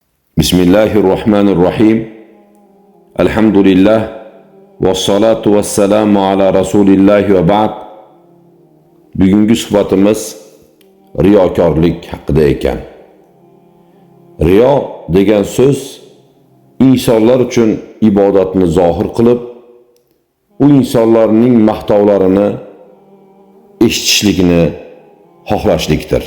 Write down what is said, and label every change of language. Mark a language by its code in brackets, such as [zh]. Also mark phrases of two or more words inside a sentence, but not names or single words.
[ar] Bismillahirrahmanirrahim. Elhamdülillah. والصلاة والسلام على رسول الله وبعد. [uz] Bugungi suhbatimiz riyokorlik haqida ekan. Riyo degan so'z insonlar uchun ibodatni zohir qilib, u insonlarning maqtovlarini eshitishlikni xohlashlikdir.